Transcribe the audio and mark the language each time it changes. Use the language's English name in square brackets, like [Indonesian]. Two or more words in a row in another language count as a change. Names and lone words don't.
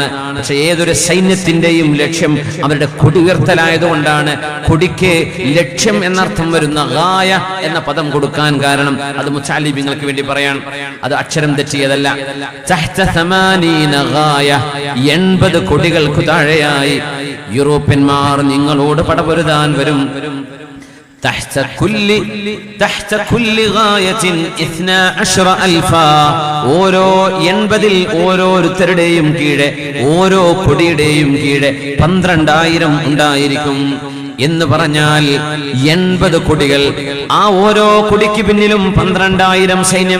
[Malayalam] പക്ഷെ ഏതൊരു സൈന്യത്തിന്റെയും ലക്ഷ്യം അവരുടെ കൊടി ഉയർത്തലായതുകൊണ്ടാണ് കൊടിക്ക് ലക്ഷ്യം എന്നർത്ഥം വരുന്ന ഗായ എന്ന പദം കൊടുക്കാൻ കാരണം. അത് മുച്ചാലിബിങ്ങൾക്ക് വേണ്ടി പറയാൻ, അത് അക്ഷരം തെറ്റിയതല്ല. 80 കൊടികൾക്ക് താഴെയായി യൂറോപ്യന്മാർ നിങ്ങളോട് പടപൊരുതാൻ വരും. [Arabic] تحت كل غاية 12,000. [Malayalam] ഓരോ 80-ൽ ഓരോരുത്തരുടെയും കീഴെ, ഓരോ കൊടിയുടെയും കീഴെ 12,000 ഉണ്ടായിരിക്കും. എന്ന് പറഞ്ഞാൽ 80 കൊടികൾ, ആ ഓരോ കൊടിക്ക് പിന്നിലും 12,000 സൈന്യം.